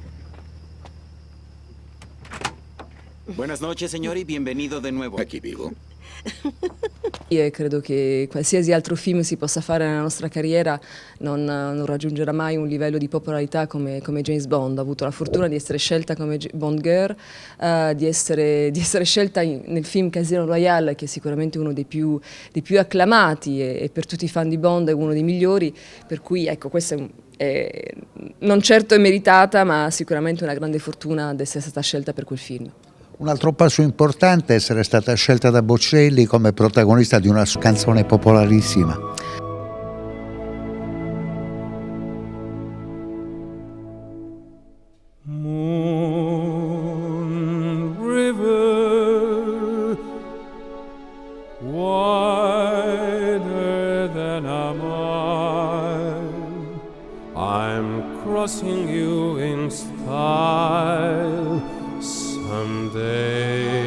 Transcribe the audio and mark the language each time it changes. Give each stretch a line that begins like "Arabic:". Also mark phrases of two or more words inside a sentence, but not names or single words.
Spanish: Buenas noches, señor, y bienvenido de nuevo. Aquí vivo.
Italian: Io credo che qualsiasi altro film si possa fare nella nostra carriera non raggiungerà mai un livello di popolarità come James Bond. Ho avuto la fortuna di essere scelta come Bond Girl, di essere scelta nel film Casino Royale, che è sicuramente uno dei più acclamati e per tutti i fan di Bond è uno dei migliori, per cui ecco, questa non certo è meritata, ma sicuramente una grande fortuna di essere stata scelta per quel film. Un altro passo importante è essere stata scelta da Bocelli come protagonista di una canzone popolarissima.
English: Moon river, wider than a mile, I'm crossing you in style someday.